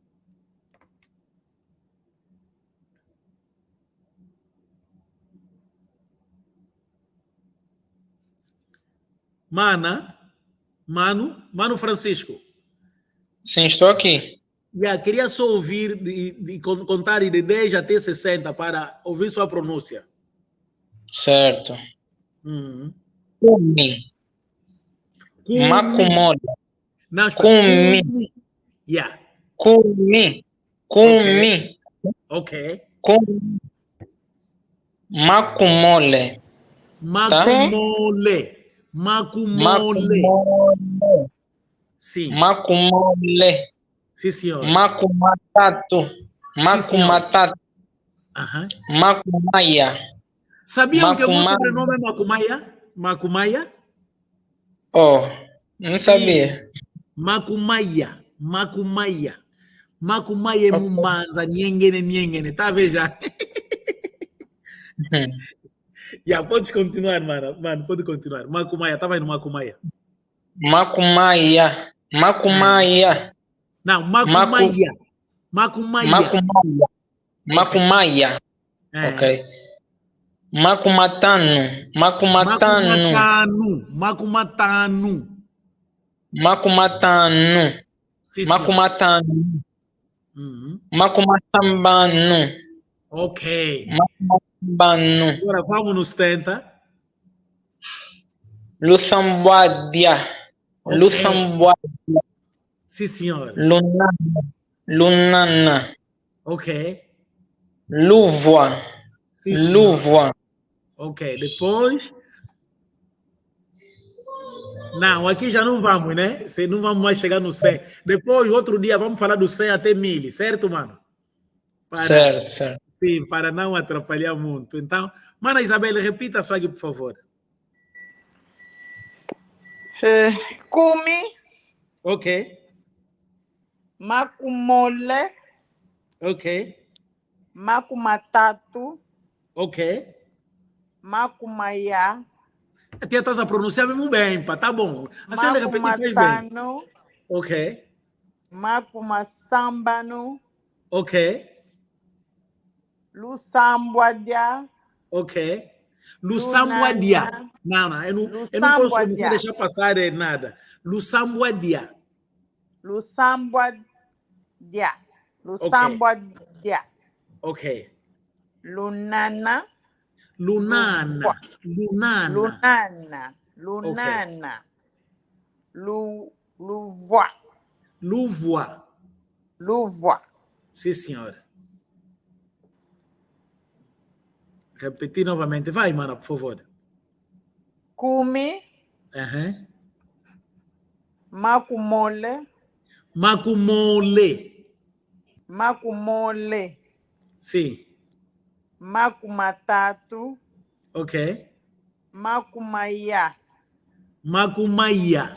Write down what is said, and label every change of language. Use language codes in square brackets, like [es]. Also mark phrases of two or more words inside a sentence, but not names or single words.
[pt] Mano Francisco. Sim, estou aqui. Queria só ouvir, de contar de 10 até 60 para ouvir sua pronúncia. Certo. [kg] Cumi. Macumole. Cumi. Yeah. Cumi. [pt] Ok. [kg] Cumi. Macumole. Macumole. Macumole. [pt] Sim. [kg] Macumole. [pt] Sim, senhor. [kg] Macumatato. Macumatato. Macumaia. [pt] Sabiam que o meu sobrenome é Macumaia? [kg] Macumaia? [pt] Oh, não sabia. [kg] Macumaia. Macumaia. [pt] Macumaia é Mumbanza, Niengene. Tá vendo já? Pode continuar, mano. Mano, pode continuar. Macumaia, tá vendo Macumaia? [kg] Macumaia. [pt] Não, [kg] Macumaia. Macumaia. Ok. Macumatano. Sim, Macumatano. Macumatambano. [pt] Ok. [kg] Macumatambano. [pt] Agora vamos nos 70. [kg] Lusamboadia. [pt] Okay. [kg] Lusamboadia. [pt] Sim, senhor. [kg] Lunana. [pt] Ok. [kg] Luvoa. [pt] Sim, [kg] Luvoa. [pt] Ok, depois... Não, aqui já não vamos, né? Não vamos mais chegar no 100. Depois, outro dia, vamos falar do 100 até 1000, certo, mano? Certo. Sim, para não atrapalhar muito. Então, mana Isabel, repita só aqui, por favor. [kg] Cumi. [pt] Ok. [kg] Macumole. [pt] Ok. [kg] Macumatato. [pt] Ok. [kg] Macumaia. [pt] A tia estás a pronunciar mesmo bem, pá, tá bom. A senhora repetir fez bem. Ok. [kg] Macumassambano. [pt] Ok. [kg] Lusambuadia. Ok. Lusambuadia. [pt] Não, eu não posso deixar passar nada. [kg] Lusambuadia. Lusambuadia. Lusambuadia. Ok. Lunana. Lunana. Lunana. Lunana. Louvois. Louvois. Louvois. [pt] Sim, senhor. Repetir novamente. Vai, mana, por favor. [kg] Cume. Macumole. Macumole. Macumole. [pt] Sim. [kg] Macumatato. [pt] Ok. [kg] Macumaya. Macumaya.